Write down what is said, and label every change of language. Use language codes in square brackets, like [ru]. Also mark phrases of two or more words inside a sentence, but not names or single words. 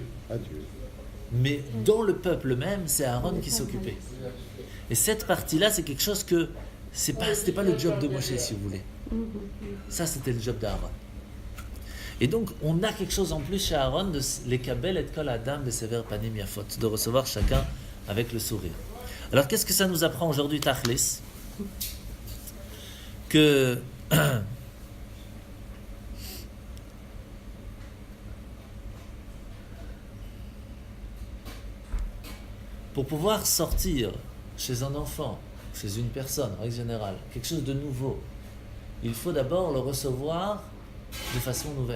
[fr] À Dieu. Mais dans le peuple même, c'est Aaron qui s'occupait. Et cette partie-là, c'est quelque chose que c'était pas le job de Moshe, si vous voulez. Ça, c'était le job d'Aaron. Et donc, on a quelque chose en plus chez Aaron de les [he] קבל את כל אדם בסבר פנים יפות, [fr] de recevoir chacun avec le sourire. Alors, qu'est-ce que ça nous apprend aujourd'hui, Tachlis? Que pour pouvoir sortir chez un enfant, chez une personne, en règle générale, quelque chose de nouveau, il faut d'abord le recevoir de façon nouvelle.